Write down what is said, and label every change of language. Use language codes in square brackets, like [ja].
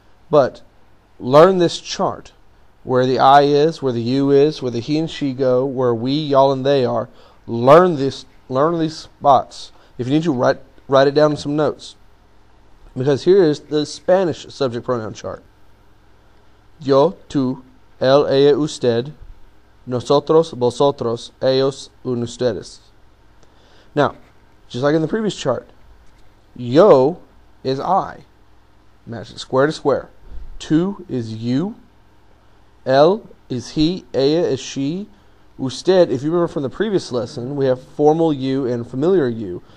[en] But learn this chart, where the I is, where the you is, where the he and she go, where we, y'all, and they are. Learn these spots. If you need to, write it down in some notes. Because here is the Spanish subject pronoun chart. [es] Yo, tú, él, ella, usted, nosotros, vosotros, ellos, un ustedes. [en] Now, just like in the previous chart, yo is I. Match it square to square. Tú is you. Él is he. Ella is she. Usted, if you remember from the previous lesson, we have formal you and familiar you.